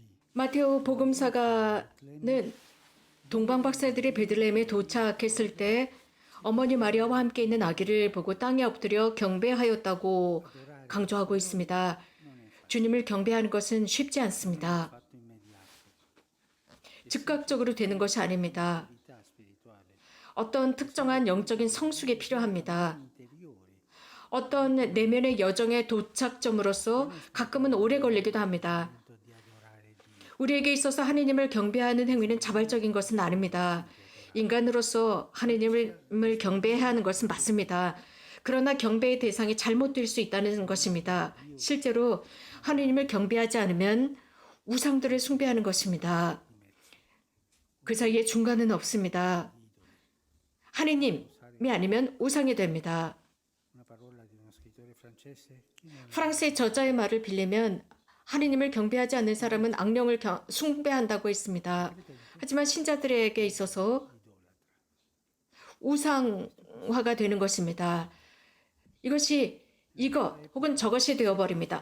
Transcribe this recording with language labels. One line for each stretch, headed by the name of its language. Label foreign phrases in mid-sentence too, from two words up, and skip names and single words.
Korean: 마테오 복음사가는 동방 박사들이 베들레헴에 도착했을 때 어머니 마리아와 함께 있는 아기를 보고 땅에 엎드려 경배하였다고 강조하고 있습니다. 주님을 경배하는 것은 쉽지 않습니다.
Italian: fatto immediato,
Korean: 즉각적으로 되는 것이 아닙니다.
Italian: vita spirituale
Korean: 어떤 특정한 영적인 성숙이 필요합니다.
Italian: interiore
Korean: 어떤 내면의 여정의 도착점으로서 가끔은 오래 걸리기도 합니다.
Italian: di adorare Dio.
Korean: 우리에게 있어서 하느님을 경배하는 행위는 자발적인 것은 아닙니다. 인간으로서 하느님을 경배해야 하는 것은 맞습니다. 그러나 경배의 대상이 잘못될 수 있다는 것입니다. 실제로 하느님을 경배하지 않으면 우상들을 숭배하는 것입니다. 그 사이에 중간은 없습니다. 하느님이 아니면 우상이 됩니다.
Italian: Una parola di uno scrittore francese chi non
Korean: 프랑스의 저자의 말을 빌리면 하느님을 경배하지 않는 사람은 악령을 숭배한다고 했습니다. 하지만 신자들에게 있어서 우상화가 되는 것입니다. 이것이 이것 혹은 저것이 되어버립니다.